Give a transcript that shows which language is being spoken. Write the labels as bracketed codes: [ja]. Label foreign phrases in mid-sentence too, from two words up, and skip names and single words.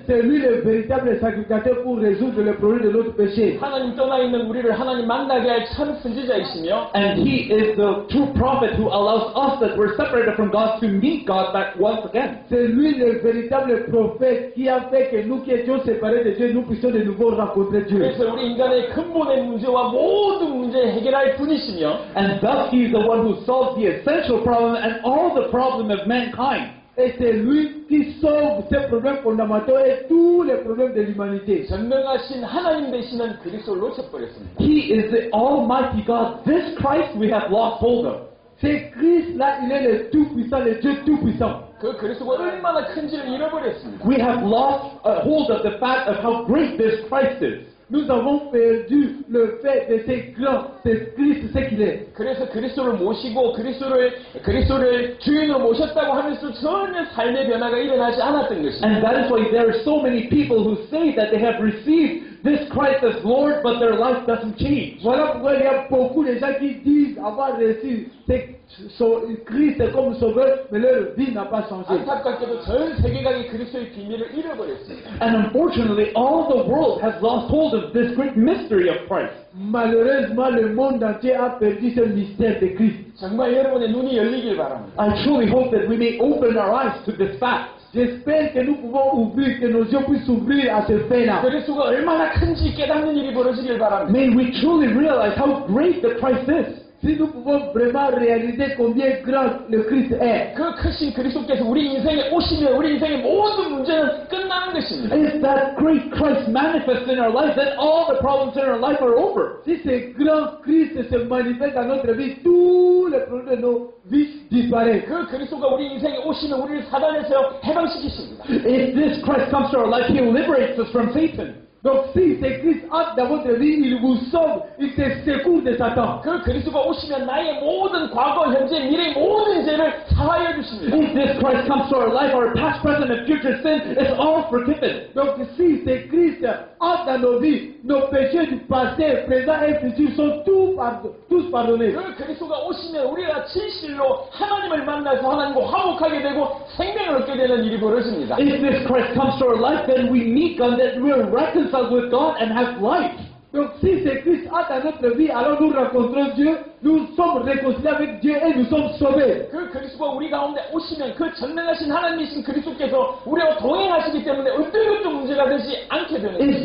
[fr] C'est lui le véritable sacrificateur pour résoudre le problème de notre péché. [ko] 하나님 떠나 있는 우리를 하나님 만나게 할 참 선지자이시며 [en] And he is the true prophet who allows us that we're separated from God to meet God back once again. [fr] C'est lui le véritable prophète qui a fait que nous qui étions séparés de Dieu, nous puissions de nouveau rencontrer Dieu. [ko] 그래서 우리 인간의 근본의 문제와 모든 문제를 해결할 분이시며 [en] And thus he is the one who solves the essential problem and all the problem of mankind. [fr] Et c'est lui qui sauve ces problèmes fondamentaux et tous les problèmes de l'humanité. [ko] 전능하신 하나님 되시는 그리스도를 놓쳐버렸습니다. [en] He is the Almighty God. This Christ we have lost hold of. [fr] C'est Christ-là, il est le Tout-Puissant, le Dieu Tout-Puissant. [ko] 그 그리스도가 얼마나 큰지를 잃어버렸습니다. [en] We have lost hold of the fact of how great this Christ is. [fr] Nous avons perdu le fait de ce grand, c'est Christ ce qu'il est. [ko] 그래서 그리스도를 모시고 그리스도를 주인으로 모셨다고 하면서 전혀 삶의 변화가 일어나지 않았던 것입니다. [en] And that is why there are so many people who say that they have received this Christ as Lord, but their life doesn't change. [fr] Voilà pourquoi il y a beaucoup de gens qui disent avoir reçu Christ comme sauveur, mais leur vie n'a pas changé. [ko] 안타깝게도 전 세계가 그리스도의 비밀을 잃어버렸습니다. [en] And unfortunately, all the world has lost hold of this great mystery of Christ. [fr] Malheureusement, le monde entier a perdu ce mystère de Christ. [ko] 정말 여러분의 눈이 열리길 바랍니다. [en] I truly hope that we may open our eyes to this fact. [fr] J'espère que nous pouvons ouvrir, que nos yeux puissent s'ouvrir à ce fait-là. [ko] 그리스도가 얼마나 큰지 깨닫는 일이 벌어지길 바랍니다. [en] May we truly realize how great the Christ is. [fr] Si nous pouvons vraiment réaliser combien grand le Christ est, [ko] 그 크신 그리스도께서 우리 인생에 오시면 우리 인생의 모든 문제는 끝나는 것입니다. [en] If that great Christ manifests in our life, then all the problems in our life are over. [fr] si ce grand Christ se manifeste dans notre vie, tous les problèmes de nos vies disparaissent. [ko] 그 그리스도가 우리 인생에 오시면 우리를 사단에서 해방시키십니다. [en] If this Christ comes to our life, He liberates us from Satan. [fr] Donc si ce Christ entre dans votre vie, il vous sauve, il te secoue de Satan. [ko] 그 그리스도가 오시면 나의 모든 과거, 현재, 미래의 모든 죄를 사하여 주십니다. [en] If this Christ comes to our life, our past, present, and future sin is all forgiven. [fr] Donc si ce Christ entre dans nos vies, nos péchés du passé, présent et futur sont tous pardonnés. [ko] 그 그리스도가 오시면 우리가 진실로 하나님을 만나서 하나님과 화목하게 되고 생명을 얻게 되는 일이 벌어집니다. [en] If this Christ comes to our life, then we meet God, that we are reconciled with God and have life. [fr] Donc si ce Christ entre dans notre vie, alors nous rencontrons Dieu, nous sommes réconciliés avec Dieu et nous sommes sauvés. [ko] 그 그리스도가 우리 가운데 오시면 그 전능하신 하나님이신 그리스도께서 우리와 동행하시기 때문에 어떤 것도 문제가 되지 않게 되는 거예요.